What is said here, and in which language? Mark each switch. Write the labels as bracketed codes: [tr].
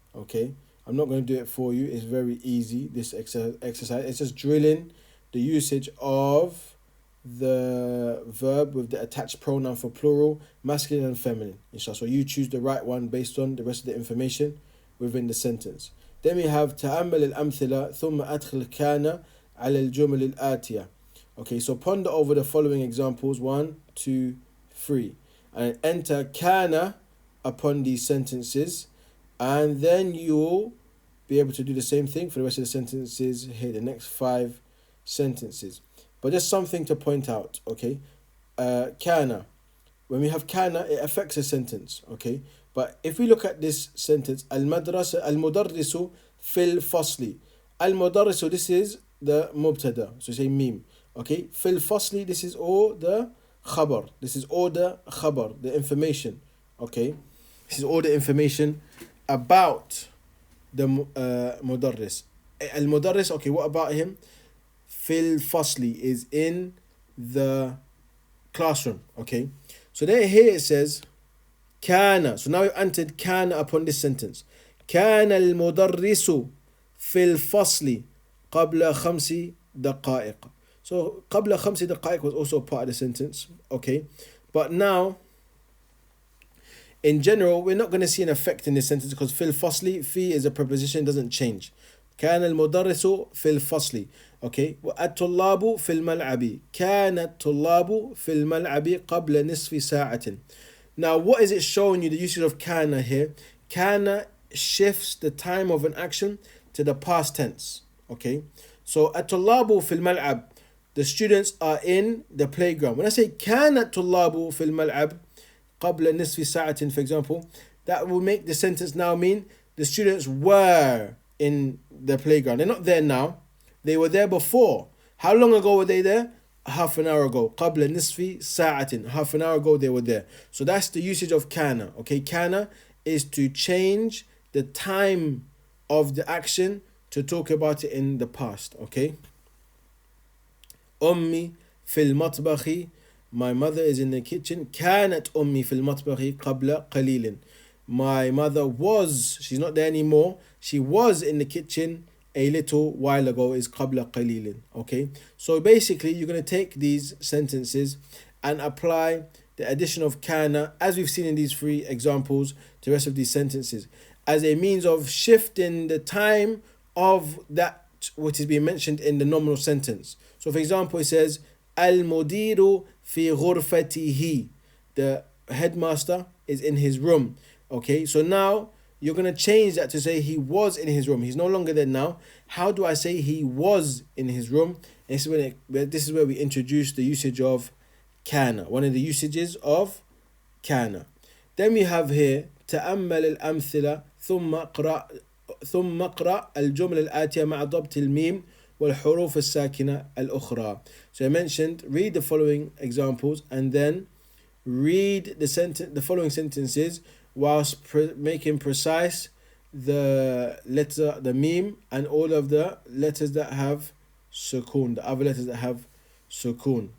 [en] Okay, I'm not going to do it for you. It's very easy, this exercise. It's just drilling the usage of the verb with the attached pronoun for plural, masculine and feminine. So you choose the right one based on the rest of the information within the sentence. Then we have [ar] تأمل الأمثلة ثم أدخل كان على الجمل الآتية. [en] Okay, so ponder over the following examples, 1, 2, 3, and enter kana upon these sentences, and then you'll be able to do the same thing for the rest of the sentences here, the next 5 sentences. But just something to point out, okay? Kana. When we have kana, it affects a sentence, okay? But if we look at this sentence, al-mudarrisu fil fasli. Al-mudarrisu, this is the mubtada, so say mim. Okay, fil fasli, this is all the khabar. This is all the khabar, the information. Okay, this is all the information about the mudarris. Al-mudarris, okay, what about him? Fil fasli is in the classroom. Okay, so then here it says kana. So now we've entered kana upon this sentence. [ar] كان المدرس في الفصل قبل 5 دقائق. [en] So [ar] قبل 5 دقائق [en] was also part of the sentence, okay? But now, in general, we're not going to see an effect in this sentence because [ar] في الفصل, [en] في is a preposition, doesn't change. [ar] كان المدرس في الفصل, okay? والطلاب في الملعب. كان الطلاب في الملعب قبل نصف ساعة. [en] Now, what is it showing you, the usage of kana here? Kana shifts the time of an action to the past tense, okay? So [ar] الطلاب في الملعب, [en] the students are in the playground. When I say [ar] كان الطلاب في الملعب قبل نصف ساعة, [en] for example, that will make the sentence now mean the students were in the playground. They're not there now. They were there before. How long ago were they there? Half an hour ago. [ar] قبل نصف ساعة. [en] Half an hour ago they were there. So that's the usage of kana. Okay, kana is to change the time of the action to talk about it in the past. [ar] Okay. أمي في المطبخ. [en] My mother is in the kitchen. [ar] كانت أمي في المطبخ قبل قليل. [en] My mother was, she's not there anymore. She was in the kitchen a little while ago, is [ar] قبل قليل. [en] Okay. So basically you're going to take these sentences and apply the addition of kana, as we've seen in these 3 examples, to the rest of these sentences, as a means of shifting the time of that which is being mentioned in the nominal sentence. So for example, it says Al-Mudiru fi ghurfatihi. The headmaster is in his room. Okay, so now you're going to change that to say he was in his room. He's no longer there now. How do I say he was in his room? This is where we introduce the usage of kana, one of the usages of kana. Then we have here [ar] تأمل الأمثلة ثم اقرأ الجملة الآتية مع ضبط الميم والحروف الساكنة الأخرى. [en] So I mentioned, read the following examples and then read the following sentences whilst making precise the letter, the meme, and all of the letters that have sukun, the other letters that have sukun.